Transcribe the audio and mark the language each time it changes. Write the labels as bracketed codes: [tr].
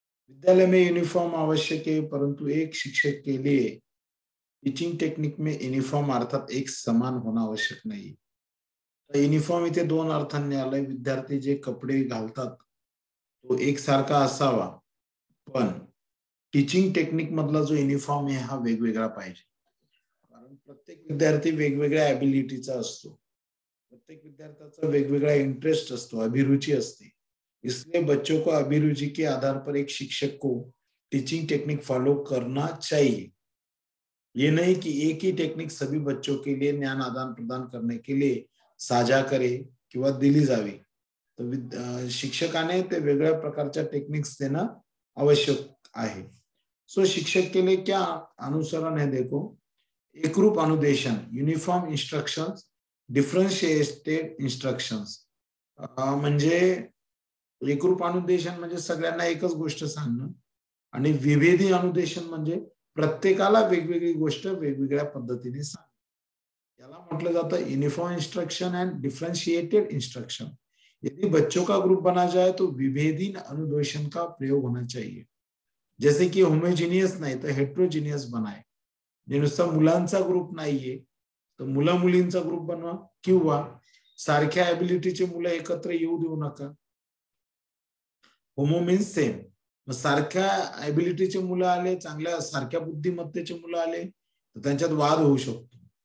[hi] विद्यालय में यूनिफॉर्म आवश्यक है, परंतु एक शिक्षक के लिए टीचिंग टेक्निक में यूनिफॉर्म अर्थात एक समान [mr] होणं आवश्यक नाही. युनिफॉर्म इथे दोन अर्थांनी आलाय. विद्यार्थी जे कपडे घालतात तो एकसारखा असावा, पण टीचिंग टेक्निक मधला जो युनिफॉर्म आहे हा वेगवेगळा पाहिजे. कारण प्रत्येक विद्यार्थी वेगवेगळ्या ॲबिलिटीचा असतो. प्रत्येक विद्यार्थ्याचा वेगवेगळा इंटरेस्ट असतो, अभिरुचि असते. [hi] इसलिए बच्चों को अभिरुचि के आधार पर एक शिक्षक को टीचिंग टेक्निक फॉलो करना चाहिए. ये नहीं कि एक ही टेक्निक सभी बच्चों के लिए ज्ञान आदान प्रदान करने के लिए साझा करे [mr] किंवा दिली जावी. तर शिक्षकाने ते वेगळ्या प्रकारच्या टेक्निक्स देणं आवश्यक आहे. [hi] सो शिक्षक के लिए क्या अनुसरण है देखो, एकरूप अनुदेशन, [en] Uniform instructions, differentiated instructions. [mr] म्हणजे एकरूप अनुदेशन म्हणजे सगळ्यांना एकच गोष्ट सांगणं, आणि विभेदी अनुदेशन म्हणजे प्रत्येकाला वेगवेगळी गोष्ट वेगवेगळ्या पद्धतीने सांगणं. याला म्हटलं जातं [en] Uniform instruction and differentiated instruction. [hi] यदि बच्चों का ग्रुप बना जाए तो विभेदी अनुदेशन का प्रयोग होना चाहिए. जैसे की होमोजिनियस नाही तर हेट्रोजिनियस बनाए. [mr] नुसता मुलांचा ग्रुप नाहीये तर मुला मुलींचा ग्रुप बनवा, किंवा सारख्या ॲबिलिटीचे मुलं एकत्र येऊ देऊ नका. [en] Homo means same. [mr] मग सारख्या ॲबिलिटीचे मुलं आले, चांगल्या सारख्या बुद्धिमत्तेचे मुलं आले तर त्यांच्यात वाद होऊ शकतो.